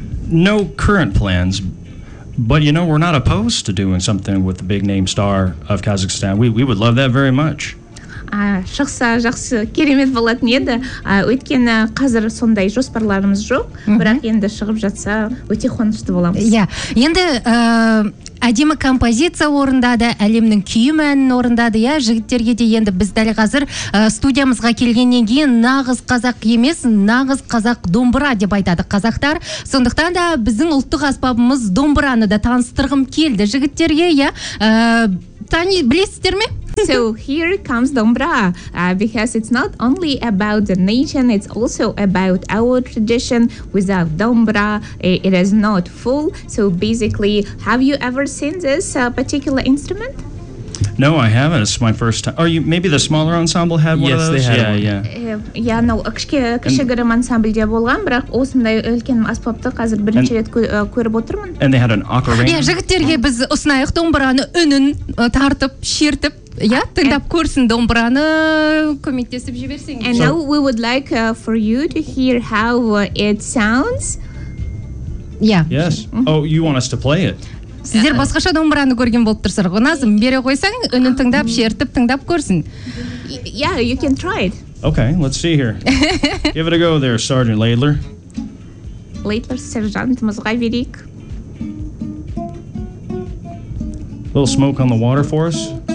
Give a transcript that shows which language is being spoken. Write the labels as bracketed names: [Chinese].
[English] No current plans, but you know, we're not opposed to doing something with the big name star of Kazakhstan. We would love that very much. [Kazakh] Шықса жақсы, керемет болатын еді. Өйткені қазір сондай жоспарларымыз жоқ, бірақ енді шығып жатса өте қуанышты боламыз. Иә, енді әдемі композиция орындады, Әлемнің күйім әнін орындады, иә, жігіттерге де енді біз дәл қазір студиямызға келгеннен кейін нағыз қазақ емес, нағыз қазақ домбыра деп айтады қазақтар. Сондықтан да біздің ұлттық аспабымыз домбыраны да таныстырғым келді жігіттерге, иә. Тани, білесіздер ме? [English] So here comes Dombra, because it's not only about the nation, it's also about our tradition. Without Dombra, it is not full. So basically, have you ever seen this particular instrument? No, I haven't. It's my first time. Or maybe the smaller ensemble had one of those? Yes, they had one. Yeah, no, [Kazakh] кішігірім ансамбль де болған, бірақ осындай үлкен аспапты қазір бірінші рет көріп отырмын. [English] And they had an ocarina. [Kazakh] Yeah, жігіттерге біз ұсынайық домбыраны, үнін тартып, шертіп, иә, тыңдап көрсін домбыраны, көмектесіп жіберсеңіз. [English] And now we would like for you to hear how it sounds. Yeah. Yes. Oh, you want us to play it? [Kazakh] Сіздер басқаша домбыраны көрген болып тұрсыз. Назым, бере қойсаң, үнін тыңдап, шертіп, тыңдап көрсін. [English] Yeah, you can try it. Okay, let's see here. Give it a go there, Sergeant Laidler. [Kazakh] Laidler, сержантымызға берейік. [English] A little smoke on the water for us.